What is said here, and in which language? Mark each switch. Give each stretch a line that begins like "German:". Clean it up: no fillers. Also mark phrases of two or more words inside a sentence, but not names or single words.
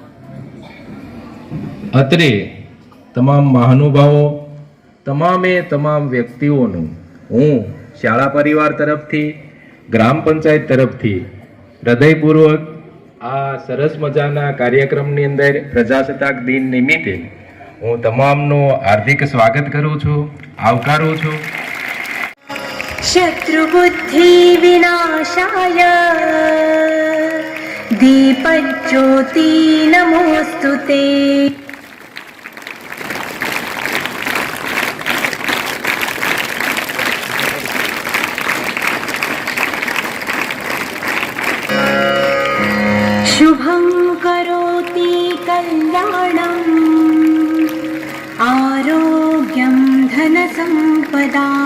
Gujarati: અત્રે તમામ મહાનુભાવો, તમામે તમામ વ્યક્તિઓનું હું શાળા પરિવાર તરફથી, ગ્રામ પંચાયત તરફથી હૃદયપૂર્વક આ સરસ મજાના કાર્યક્રમની અંદર પ્રજાસત્તાક દિન નિમિત્તે હું તમામનું હાર્દિક સ્વાગત કરું છું, આવકારું છું.
Sanskrit: शत्रुबुद्धि विनाशाय दीपज्योति नमोस्तुते. शुभं करोति कल्याणम् आरोग्यं धनसम्पदा.